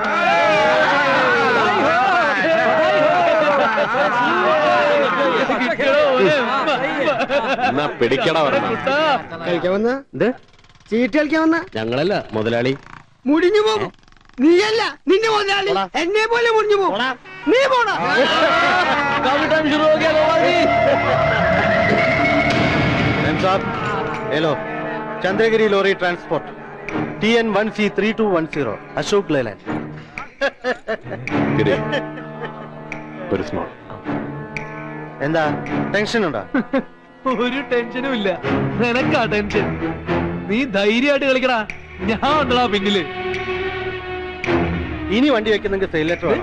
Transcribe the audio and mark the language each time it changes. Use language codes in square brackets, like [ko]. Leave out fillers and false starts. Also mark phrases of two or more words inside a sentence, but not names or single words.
[ml] എന്നാ പിടിക്കട പറഞ്ഞ കളിക്കാൻ വന്ന ചീട്ട് കളിക്കാൻ വന്ന ഞങ്ങളല്ല മുതലാളി. മുടിഞ്ഞു പോകും. നീയല്ല, നിന്റെ മുതലാളി എന്നെ പോലെ മുടിഞ്ഞു പോകും. നീ പോടാ. [hi] हेलो, चंद्रगिरी लोरी ट्रांसपोर्ट TN1C 3210 अशोक लेलैंड. [ml] ഒരു സ്മോൾ. എന്താ ടെൻഷൻ ഉണ്ടോ? ഒരു ടെൻഷനും ഇല്ല. നിനക്കാ ടെൻഷൻ. നീ ധൈര്യമായിട്ട് കളിക്കടാ, ഞാൻ ഉണ്ടടാ പിന്നില്. ഇനി വണ്ടി വെക്കുന്നെങ്കിൽ സെയിൽ ലെറ്റർ വേണം.